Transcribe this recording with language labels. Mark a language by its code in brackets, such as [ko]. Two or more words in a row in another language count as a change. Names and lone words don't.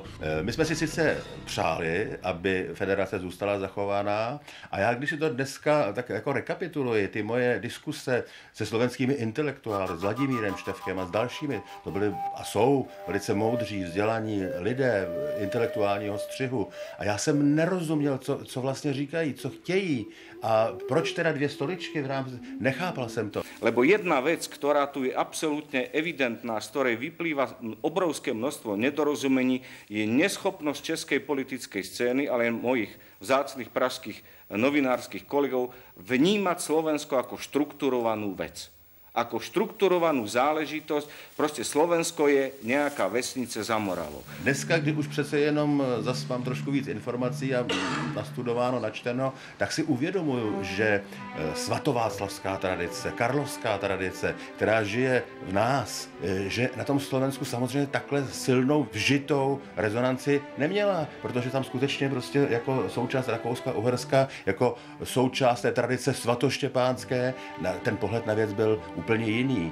[cs] My jsme si sice přáli, aby federace zůstala zachována a já, když si to dneska tak jako rekapituluji, ty moje diskuse se slovenskými intelektuály, s Vladimírem Štefkem a s dalšími, to byly a jsou velice moudří, vzdělaní lidé intelektuálního střihu a já jsem nerozuměl, co vlastně říkají, co chtějí a proč teda dvě stoličky v rámci, nechápal jsem to. [sk] Lebo jedna vec, ktorá tu je absolútne evidentná, z ktorej vyplýva obrovské množstvo nedorozumení, je neschopnosť českej politickej scény, ale mojich vzácnych pražských novinárskych kolegov, vnímať Slovensko ako štrukturovanú vec. Ako štrukturovanú záležitosť. Proste Slovensko je nejaká vesnice za Moravou. [cs] Dneska, kdy už přece jenom zase mám trošku víc informací a nastudováno, načteno, tak si uvědomuju, že svatováclavská tradice, karlovská tradice, která žije v nás, že na tom Slovensku samozřejmě takhle silnou vžitou rezonanci neměla, protože tam skutečně prostě jako součást Rakouska-Uherska, jako součást té tradice svatoštěpánské, ten pohled na věc byl úplně jiný.